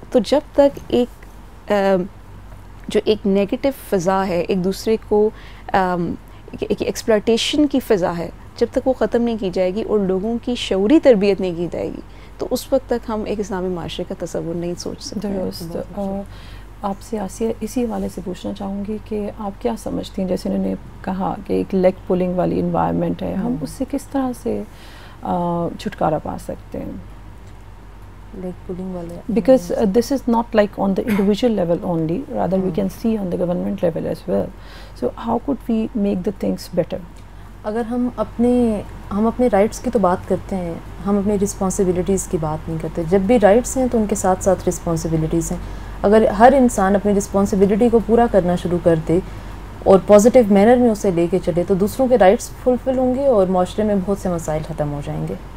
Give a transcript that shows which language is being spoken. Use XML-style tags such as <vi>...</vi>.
<ur>تو جب تک جو ایک نیگیٹو فضا ہے, ایک دوسرے کو ایک ایکسپلائٹیشن کی فضا ہے, جب تک وہ ختم نہیں کی جائے گی اور لوگوں کی شعوری تربیت نہیں کی جائے گی, تو اس وقت تک ہم ایک اسلامی معاشرے کا تصور نہیں سوچ سکتے. درست. آپ سے آسیہ اسی حوالے سے پوچھنا چاہوں گی کہ آپ کیا سمجھتی ہیں, جیسے انہوں نے کہا کہ ایک لیگ پولنگ والی انوائرمنٹ ہے, ہم اس سے کس طرح سے چھٹکارا پا سکتے ہیں؟ لیگ پولنگ والے,</ur> <en>because this is not like on the individual level only, rather we can see on the government level as well. So how could we make the things better?</en> <ur>اگر ہم اپنے رائٹس کی تو بات کرتے ہیں, ہم اپنی رسپانسبلٹیز کی بات نہیں کرتے. جب بھی رائٹس ہیں تو ان کے ساتھ ساتھ رسپانسبلٹیز ہیں. اگر ہر انسان اپنی رسپانسبلٹی کو پورا کرنا شروع کر دے اور پازیٹیو مینر میں اسے لے کے چلے تو دوسروں کے رائٹس فلفل ہوں گے اور معاشرے میں بہت سے مسائل ختم ہو جائیں گے.</ur>